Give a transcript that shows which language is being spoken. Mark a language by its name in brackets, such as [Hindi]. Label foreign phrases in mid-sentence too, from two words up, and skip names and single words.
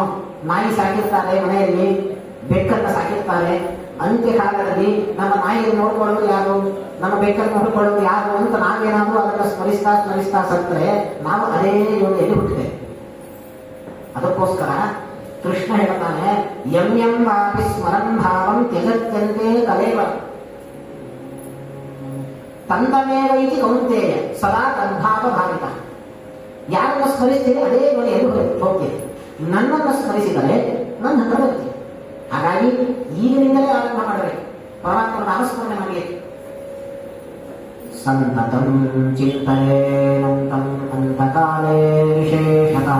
[Kannada] ನಾಯಿ ಸಾಕಿರ್ತಾರೆ ಮನೆಯಲ್ಲಿ, ಬೆಕ್ಕನ್ನು ಸಾಕಿರ್ತಾರೆ. ಅಂತ್ಯಕಾಲದಲ್ಲಿ ನಮ್ಮ ನಾಯಿಯನ್ನು ನೋಡ್ಕೊಳ್ಳೋದು ಯಾರು, ನಮ್ಮ ಬೆಕ್ಕನ್ನು ನೋಡಿಕೊಳ್ಳೋದು ಯಾರು ಅಂತ ನಾವೇನಾದ್ರೂ ಅದನ್ನು ಸ್ಮರಿಸ್ತಾ ಸ್ಮರಿಸ್ತಾ ಸತ್ತರೆ ನಾವು ಅದೇ ಯೋನಿಯಲ್ಲಿ ಹುಟ್ಟಿದ್ದೇವೆ. ಅದಕ್ಕೋಸ್ಕರ ಕೃಷ್ಣ ಹೇಳ್ತಾನೆ, [Sanskrit] ಯಂ ಯಂ ವಾಪಿ ಸ್ಮರನ್ ಭಾವಂ ತ್ಯಜತ್ಯಂತೆ ಕಲೇವ ತಂದಮೇವೈತಿ ಕೌಂತೇಯ ಸದಾ ತದ್ಭಾವ ಭಾವಿತ. [Kannada] ಯಾರನ್ನು ಸ್ಮರಿಸ್ತೀರಿ ಅದೇ ಯೋನಿಯಲ್ಲಿ ಹೋಗ್ತೀರಿ. ನನ್ನನ್ನು ಸ್ಮರಿಸಿದರೆ ನನ್ನ ಹತ್ರ ಬರ್ತೀವಿ. ಹಾಗಾಗಿ ಈಗಿನಿಂದಲೇ ಆರಂಭ ಮಾಡಬೇಕು, ಪರಮಾತ್ಮನ ನಾಮಸ್ಮರಣೆ ಮಾಡಬೇಕು. [Sanskrit] ಸಂತತಂ ಚಿಂತನೇನಂತಂ ಅಂತಕಾಲೇ ವಿಶೇಷತಃ.